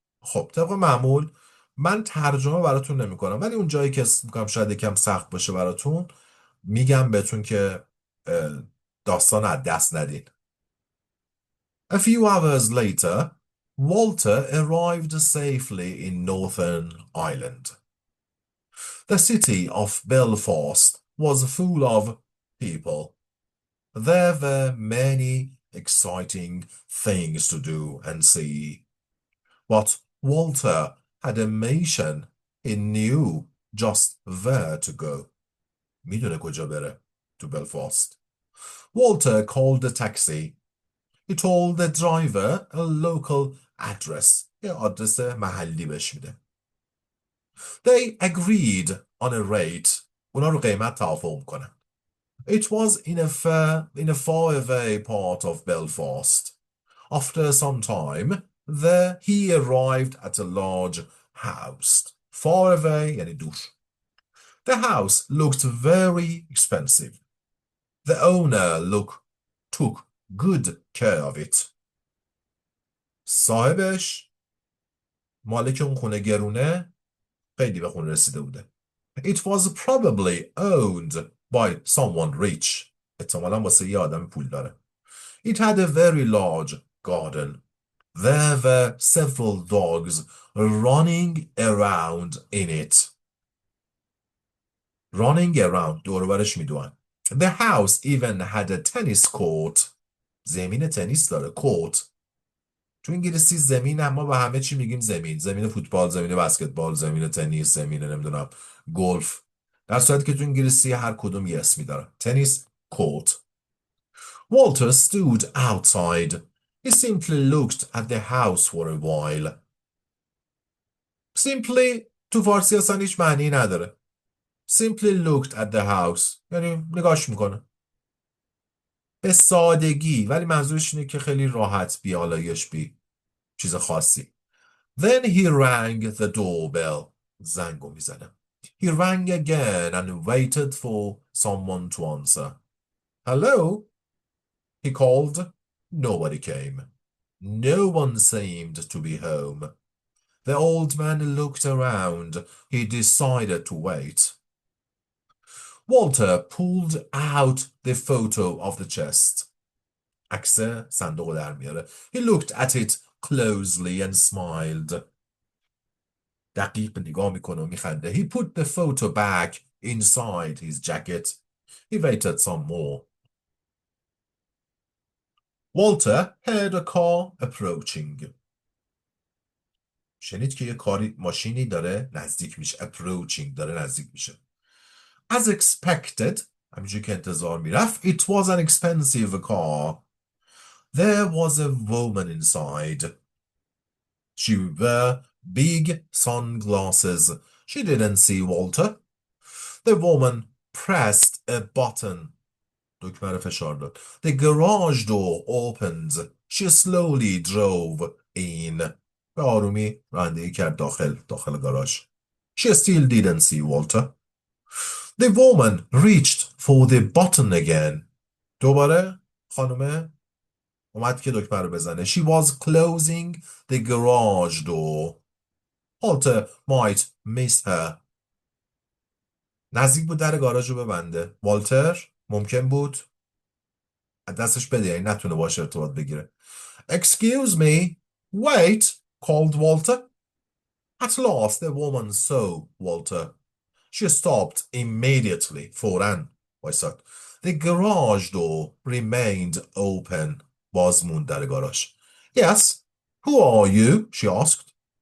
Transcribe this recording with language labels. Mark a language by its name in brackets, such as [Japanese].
[Persian] خب طبق معمول من ترجمه براتون نمی کنم، ولی اون جایی که میگم شاید یکم سخت باشه براتون میگم بهتون که داستان از دست ندین. [English] A few hours later, Walter arrived safely in Northern Ireland. The city of Belfast was full of people. There were many exciting things to do and see. But Walter had a mission. He knew just where to go. [Persian] میدونه کجا بره تو بلفاست. [English] Walter called a taxi. He told the driver a local address. [Persian] یه آدرس محلی بهش میده. [English] They agreed on a rate. [Persian] اونا رو قیمت توافق میکنن. [English] It was in a far away part of Belfast. After some time, he arrived at a large house. Far away [Persian] یعنی دور. [English] The house looked very expensive. The owner took good care of it. [Persian] صاحبش مالک اون خونه گرونه خیلی به خونه رسیده بوده. [English] It was probably owned by someone rich. [Persian] احتمالاً واسه یه آدم پول داره. [English] It had a very large garden. There were several dogs running around in it. Running around [Persian] دور و برش میدوئن. [English] The house even had a tennis court. [Persian] زمین تنیس داره. court. تو انگلیسی زمین اما به همه چی میگیم زمین. زمین فوتبال، زمین بسکتبال، زمین تنیس، زمین نمیدونم گلف. در صورتی که تو انگلیسی هر کدوم یه اسمی داره. [English] Tennis court. Walter stood outside. He simply looked at the house for a while. [Persian] Simply تو فارسی اصلا هیچ معنی نداره. [English] Simply looked at the house. [Persian] یعنی نگاش میکنه. به سادگی، ولی منظورش اینه که خیلی راحت بی آلایش بی چیز خاصی. [English] Then he rang the doorbell. [Persian] زنگو میزنه. [English] He rang again and waited for someone to answer. Hello? He called. Nobody came. No one seemed to be home. The old man looked around. He decided to wait. Walter pulled out the photo of the chest. [Persian] عکس صندوق در میاره. [English] He looked at it closely and smiled. [Persian] دقیق نگاه میکنه و میخنده. [English] He put the photo back inside his jacket. He waited some more. Walter heard a car approaching. [Persian] شنید که یه ماشینی داره نزدیک میشه. Approaching داره نزدیک میشه. [English] As expected, [Persian] همینجور که انتظار میرفت, [English] it was an expensive car. There was a woman inside. She wore big sunglasses. She didn't see Walter. The woman pressed a button. [Persian] دکمه رو فشار داد. [English] The garage door opened. She slowly drove in. [Persian] به آرومی رانندگی کرد داخل گاراژ. [English] She still didn't see Walter. The woman reached for the button again. [Persian] دوباره خانومه اومد که دکمه رو بزنه. [English] She was closing the garage door. Walter might miss her. [Persian] نزدیک بود در گاراژ رو ببنده. والتر ممکن بود دستش بده، یعنی نتونه باشه ارتباط بگیره. [English] Excuse me. Wait, called Walter. At last the woman saw Walter. She stopped immediately. فوراً وایساد. The garage door remained open. [Persian] باز موند در گاراژ. [English] Yes. Who are you? She asked.